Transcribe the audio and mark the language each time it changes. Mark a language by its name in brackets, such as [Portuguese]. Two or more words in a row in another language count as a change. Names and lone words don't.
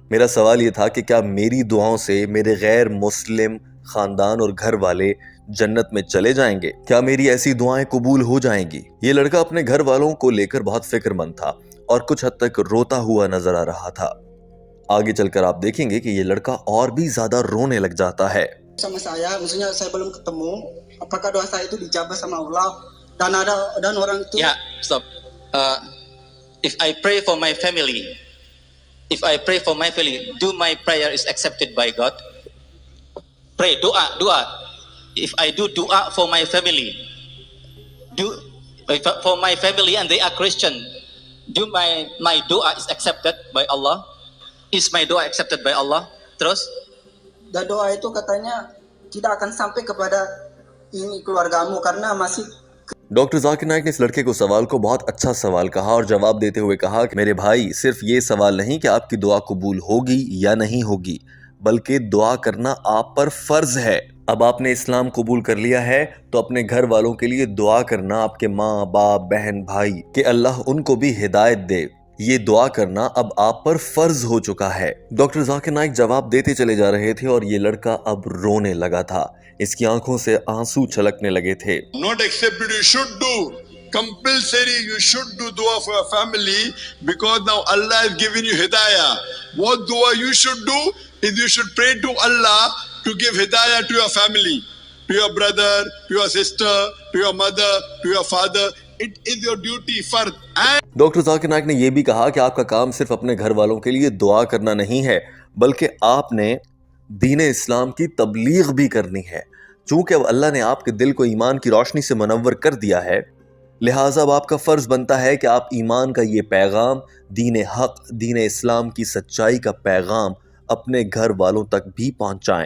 [Hindi] मेरा सवाल ये था कि क्या मेरी दुआओं से मेरे गैर मुस्लिम खानदान और घर वाले जन्नत में चले जाएंगे? क्या मेरी ऐसी दुआएं कबूल हो जाएंगी? ये लड़का अपने घर वालों को लेकर बहुत फिक्रमंद था और कुछ हद तक रोता हुआ नजर आ रहा था। आगे चलकर आप देखेंगे कि ये लड़का और भी ज्यादा रोने लग जाता है। [Indonesian] Sama saya, maksudnya saya belum ketemu. Apakah doa saya itu dijabah sama Allah? Dan orang itu. [English] Yeah, stop. If I pray for my family, do my prayer is accepted by God? Pray, doa. If I do doa for my family, for my family and they are Christian, do my doa is accepted by Allah? Is my doa accepted by Allah? [Indonesian] Terus? Dan doa itu katanya tidak akan sampai kepada ini keluargamu karena masih. [Hindi] डॉक्टर जाकिर नाइक ने इस लड़के को सवाल को बहुत अच्छा सवाल कहा और जवाब देते हुए कहा कि मेरे भाई, सिर्फ ये सवाल नहीं कि आपकी दुआ कबूल होगी या नहीं होगी, बल्कि दुआ करना आप पर फर्ज है। अब आपने इस्लाम कबूल कर लिया है तो अपने घर वालों के लिए दुआ करना, आपके माँ बाप बहन भाई, कि अल्लाह उनको भी हिदायत दे, ये दुआ करना अब आप पर फर्ज हो चुका है। डॉक्टर जाकिर नाइक जवाब देते चले जा रहे थे और ये लड़का अब रोने लगा था। इसकी आंखों से आंसू छलकने लगे थे। [English] Not accepted, you should do. Compulsory, you should do dua for your family because now Allah has given you hidayah. What dua you should do is you should pray to Allah to give hidayah to your family, to your brother, to your sister, to your mother, to your father. It is your duty fard. [Hindi] डॉक्टर जाकिर नाइक ने यह भी कहा कि आपका काम सिर्फ अपने घर वालों के लिए दुआ करना नहीं है, बल्कि आपने दीन इस्लाम की तबलीग भी करनी है। चूंकि अब अल्लाह ने आपके दिल को ईमान की रोशनी से मुनव्वर कर दिया है, लिहाजा अब आपका फर्ज बनता है कि आप ईमान का ये पैगाम, दीन हक, दीन इस्लाम की सच्चाई का पैगाम अपने घर वालों तक भी पहुंचाएं।